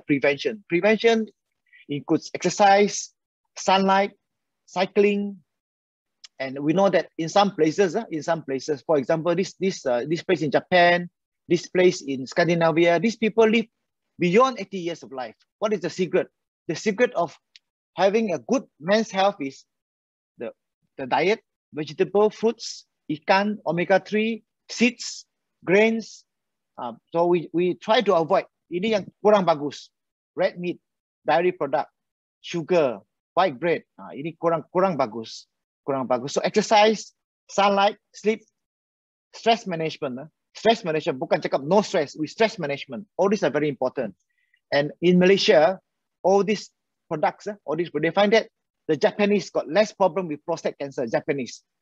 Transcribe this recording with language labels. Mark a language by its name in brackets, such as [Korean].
[English] Prevention includes exercise, sunlight, cycling, and we know that in some places, for example, this place in Japan, this place in Scandinavia, these people live beyond 80 years of life. What is the secret? The secret of having a good men's health is the diet, vegetable, fruits, ikan, omega-3, seeds, grains. So we try to avoid [Malay] ini yang kurang bagus. [English] Red meat, dairy product, sugar, white bread. [Malay] Ini kurang bagus. [English] So exercise, sunlight, sleep, stress management. Stress management, [Malay] bukan cakap [English] no stress, with stress management. All these are very important. And in Malaysia, all these products, they find that the Japanese got less problem with prostate cancer, Japanese.